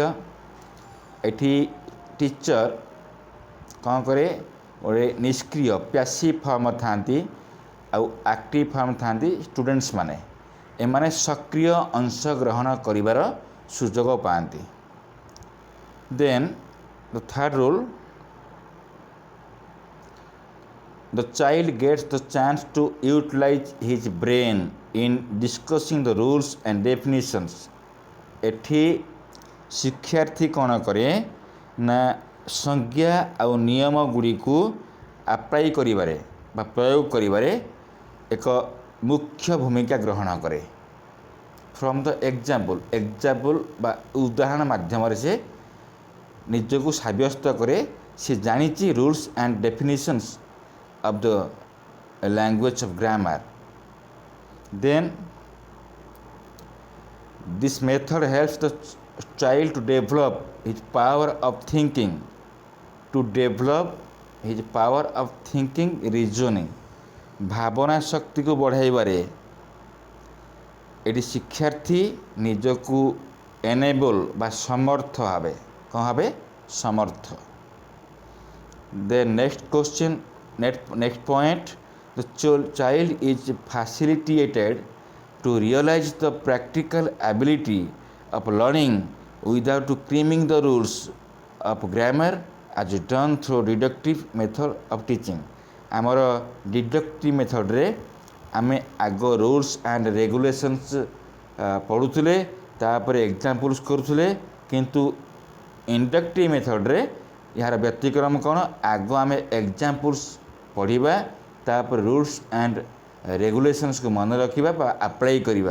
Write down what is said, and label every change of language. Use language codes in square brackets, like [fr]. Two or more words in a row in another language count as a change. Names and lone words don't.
[or] ଏଠି ଟିଚର କ'ଣ କରେ, ଗୋଟେ ନିଷ୍କ୍ରିୟ [en] passive form [or] ଥାନ୍ତି ଆଉ [en] active form [or] ଥାନ୍ତି ଷ୍ଟୁଡେଣ୍ଟସ୍ ମାନେ। ଏମାନେ ସକ୍ରିୟ ଅଂଶଗ୍ରହଣ କରିବାର ସୁଯୋଗ ପାଆନ୍ତି। [en] then the third rule, the child gets the chance to utilize his brain in discussing the rules and definitions। [or] ଏଠି ଶିକ୍ଷାର୍ଥୀ କ'ଣ କରେ ନା ସଂଜ୍ଞା ଆଉ ନିୟମ ଗୁଡ଼ିକୁ ଆପ୍ଲାଇ କରିବାରେ ବା ପ୍ରୟୋଗ କରିବାରେ ଏକ ମୁଖ୍ୟ ଭୂମିକା ଗ୍ରହଣ କରେ। [en] from the example [or] ବା ଉଦାହରଣ ମାଧ୍ୟମରେ ସେ ନିଜକୁ ସାବ୍ୟସ୍ତ କରେ ସେ ଜାଣିଛି [en] rules and definitions of the language of grammar। Then this method helps the child to develop his power of thinking, reasoning। [or] ଭାବନା ଶକ୍ତିକୁ ବଢ଼ାଇବାରେ ଏଠି ଶିକ୍ଷାର୍ଥୀ ନିଜକୁ ଏନେବଲ୍ ବା ସମର୍ଥ ଭାବେ କ'ଣ ଭାବେ ସମର୍ଥ। [en] Then next point, the child is facilitated to realize the practical ability of learning without cramming the rules of grammar as done through deductive method of teaching। [or] ଆମର [en] deductive method [or] ଆମେ ଆଗ [en] rules and regulations [or] ପଢୁଲେ ତାପର ଏଗ୍ଜାମ୍ପଲ୍ସ କରୁଲେ, କିନ୍ତୁ [en] inductive method [or] ଯାର ବ୍ୟତିକ୍ରମ କଉଣ, ଆଗ ଆମ ଏଗ୍ଜାମ୍ପଲ୍ସ ପଢ଼ା ତାପର [en] rules and regulations [or] କୁ ମନ ରଖା ଅପ୍ଲାଇ କରବା।